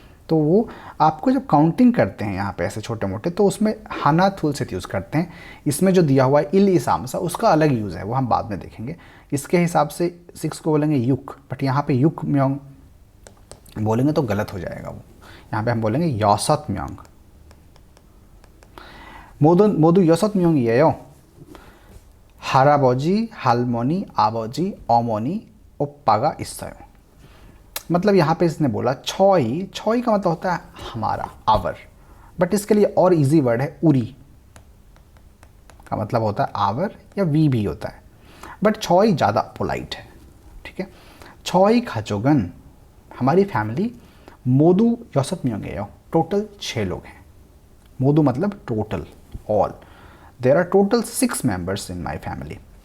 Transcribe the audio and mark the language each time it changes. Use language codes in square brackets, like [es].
[hi] तो वो आपको जब काउंटिंग करते हैं यहाँ पे ऐसे छोटे मोटे तो उसमें हानाथुल से यूज़ करते हैं। इसमें जो दिया हुआ है इल इसामसा उसका अलग यूज़ है, वो हम बाद में देखेंगे। इसके हिसाब से 6 को बोलेंगे युक, बट यहाँ पे युक म्योंग बोलेंगे तो गलत हो जाएगा वो, यहाँ पे हम बोलेंगे यौसत म्योंग। [ko] 모두 6명이에요. 할아버지, 할머니, 아버지, 어머니, 오빠가 있어요। [hi] मतलब यहाँ पे इसने बोला छॉई, छॉई का मतलब होता है हमारा, आवर, बट इसके लिए और इजी वर्ड है उरी का मतलब होता है आवर या वी भी होता है, बट छॉई ज़्यादा पोलाइट है, ठीक है। छॉई [ko] 가족은 [hi] हमारी फैमिली मोदू [ko] 6명이에요, [hi] टोटल 6 लोग हैं। मोदू मतलब total, [en] all. There are total 6 members in my family.